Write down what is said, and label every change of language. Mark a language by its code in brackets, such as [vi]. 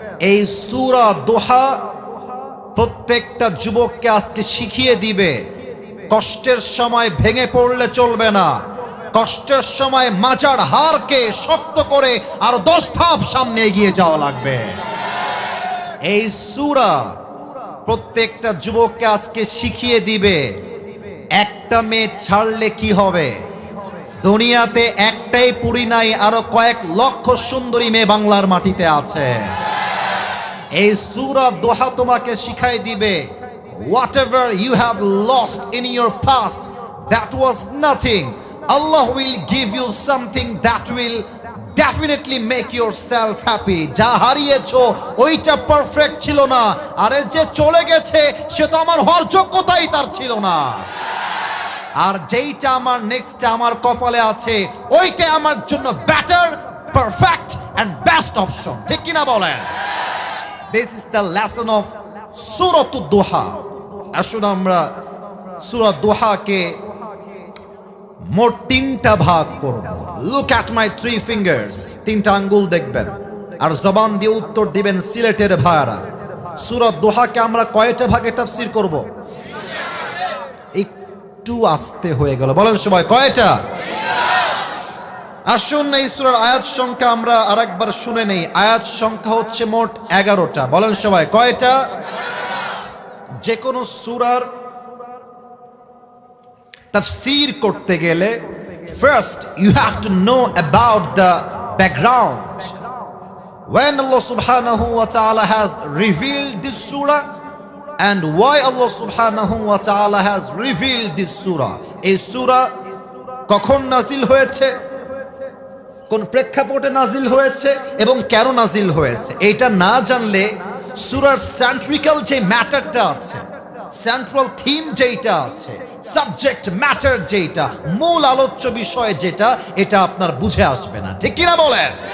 [bn] এই সূরা দুহা প্রত্যেকটা যুবককে আজকে শিখিয়ে দিবে, কষ্টের সময় ভেঙে পড়লে চলবে না, কষ্টের সময় মাজার হারকে শক্ত করে আর 10 ধাপ সামনে এগিয়ে যাওয়া লাগবে। এই সূরা প্রত্যেকটা যুবককে আজকে শিখিয়ে দিবে একটা মেয়ে ছাড়লে কি হবে। দুনিয়াতে একটাই পুরী নাই, আরো কয়েক লক্ষ সুন্দরী মেয়ে বাংলার মাটিতে আছে। এই সূরা দোহা তোমাকে শিখাই দিবে [en] whatever you have lost in your past, that was nothing. Allah will give you something that will definitely make yourself happy. [bn] যা হারিয়েছো ওইটা পারফেক্ট ছিল না, আরে যে চলে গেছে সে তো আমার হওয়ার যোগ্যতাই তার ছিল না। আর যেইটা আমার নেক্সট আমার কপালে আছে ওইটা আমার জন্য better, [en] Perfect and best option. [bn] ঠিক কিনা বলেন? [en] This is the lesson of সূরাত দোহা। [bn] আসুন আমরা সূরা দোহাকে মোট তিনটা ভাগ করব। [en] look at my 3 fingers, [bn] তিনটা আঙ্গুল দেখবেন আর জবান দিয়ে উত্তর দিবেন সিলেটের ভাইরা। সূরা দোহাকে আমরা কয়টা ভাগে তাফসীর করব? একটু আস্তে হয়ে গেল, বলেন সবাই কয়টা? আসুন এই সূরার আয়াত সংখ্যা আমরা আরেকবার শুনে নেই। আয়াত সংখ্যা হচ্ছে মোট 11টা। বলেন সবাই কয়টা? যে কোনো সূরার তাফসীর করতে গেলে [en] First you have to know about the background. When Allah subhanahu wa ta'ala has revealed this surah and why Allah subhanahu wa ta'ala has revealed this surah. [bn] এই সূরা কখন নাজিল হয়েছে, কোন প্রেক্ষাপটে নাজিল হয়েছে এবং কেন নাজিল হয়েছে, এটা না জানলে সূরার সেন্ট্রিক্যাল যে ম্যাটারটা আছে, সেন্ট্রাল থিম যেটা আছে, সাবজেক্ট ম্যাটার যেটা, মূল আলোচ্য বিষয় যেটা, এটা আপনার বুঝে আসবে না। ঠিক কিনা বলেন?